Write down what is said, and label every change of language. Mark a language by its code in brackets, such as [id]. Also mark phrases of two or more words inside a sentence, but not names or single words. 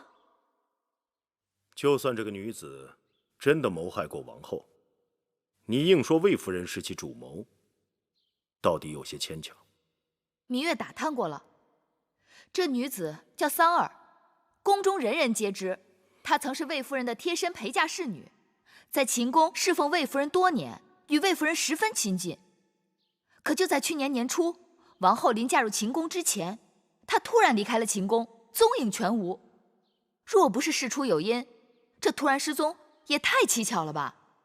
[zh] 就算這個女子真的謀害過王後，你硬說魏夫人是其主謀，到底有些牽強。羋月打探過了，這女子叫桑兒，宮中人人皆知，她曾是魏夫人的貼身陪嫁侍女，在秦宮侍奉魏夫人多年，與魏夫人十分親近。可就在去年年初，王后臨嫁入秦宮之前，她突然離開了秦宮，蹤影全無。若不是事出有因，這突然失蹤也太蹊蹺了吧？